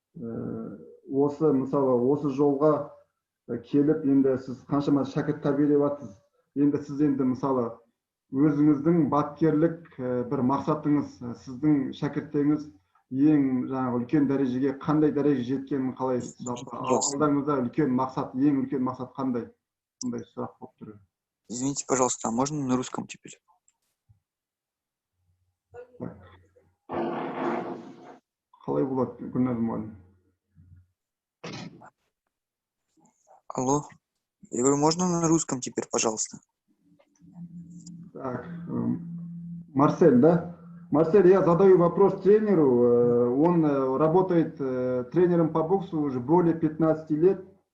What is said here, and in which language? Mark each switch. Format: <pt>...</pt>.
<kk>Мысалы осы жолға келіп, енді сіз қаншама шәкірт тәрбиелеп жатсыз. Енді сіз енді мысалы өзіңіздің бапкерлік бір мақсатыңыз, сіздің шәкірттеріңіз ең жаңағы үлкен дәрежеге қандай дәреже жеткенін қалайсыз? Жалпы алдыңызда үлкен мақсат, ең үлкен мақсат қандай? Бұндай сұрақ болып тұр.</kk> <ru>Извините, пожалуйста, а можно на русском теперь?</ru> <kk>Қалай болады, Гүлназ мұғалім?</kk> <ru>Алло, я говорю, можно на русском теперь, пожалуйста? Так, Марсель, да? Марсель, я задаю вопрос тренеру. Он работает тренером по боксу уже более 15 лет.</ru>